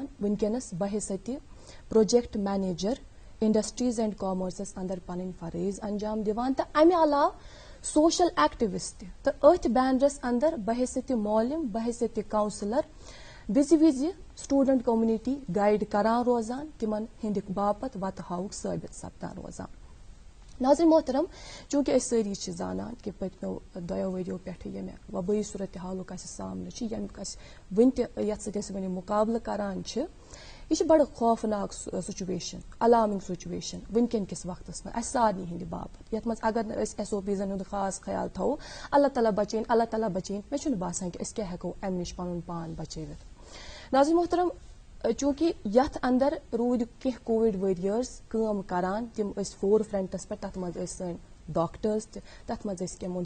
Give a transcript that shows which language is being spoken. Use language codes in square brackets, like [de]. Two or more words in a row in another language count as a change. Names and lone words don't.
[ks] وُنکیٚنس بحیثیتہِ [en] project manager industries and commerce [ks] اندر پنٕنۍ فرٲیض انجام دِوان تہٕ امہِ علاوٕ [en] social activist [ks] تہٕ أتھۍ بینرس اندر بحیثیتہِ معلم بحیثیتہِ کونسلر وِزِ وِزِ [en] student community [ks] گایڈ کران روزان تِمن ہٕنٛدِ باپتھ وتہٕ ہاوُک ثٲبت سپدان روزان. ناظریٖن محترم چوٗنکہِ أسۍ سٲری چھِ زانان کہِ پٔتمیو 2 ؤرۍیو پٮ۪ٹھٕ ییٚمہِ وبٲیی صوٗرتحالُک اَسہِ سامنہٕ چھُ ییٚمیُک اَسہِ وُنہِ تہِ یتھ سۭتۍ أسۍ وۄنۍ مُقابلہٕ کران چھِ یہِ چھِ بڑٕ خوفناک سُچویشن [en] alarming situation [ks] وُنکیٚن کِس وقتس منٛز اَسہِ سارنٕے ہٕنٛدِ باپتھ یتھ منٛز اگر نہٕ أسۍ SOPs ہُنٛد خاص خیال تھاوو اللہ تعالیٰ بچٲیِن مےٚ چھُنہٕ باسان کہِ أسۍ کیٛاہ ہٮ۪کو امہِ نِش پنُن پان بچٲوِتھ. ناظریٖن محترم چوٗنکہِ یتھ اندر روٗدۍ کینٛہہ [en] covid warrior [ks] کٲم کران تِم ٲسۍ [en] fore fronts [ks] پٮ۪ٹھ تتھ منٛز ٲسۍ سٲنۍ ڈاکٹٲرٕز تہِ تتھ منٛز ٲسۍ کینٛہہ